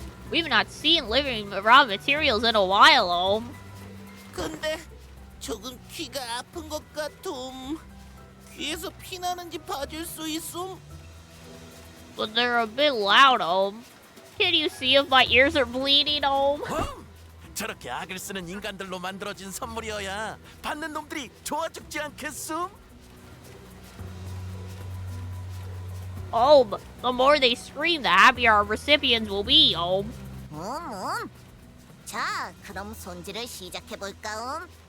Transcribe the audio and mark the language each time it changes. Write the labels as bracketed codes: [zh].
[en] We've not seen living raw materials in a while, Om. [ko] 근데 조금 귀가 아픈 것 같음. 귀에서 피 나는지 봐줄 수 있음? [en] But they're a bit loud, Om. Can you see if my ears are bleeding, Om? [ko] 저렇게 악을 쓰는 인간들로 만들어진 선물이어야 받는 놈들이 좋아 죽지 않겠음? [en] Om, the more they scream, the happier our recipients will be, Om. [ko] 자, 그럼 손질을 시작해볼까?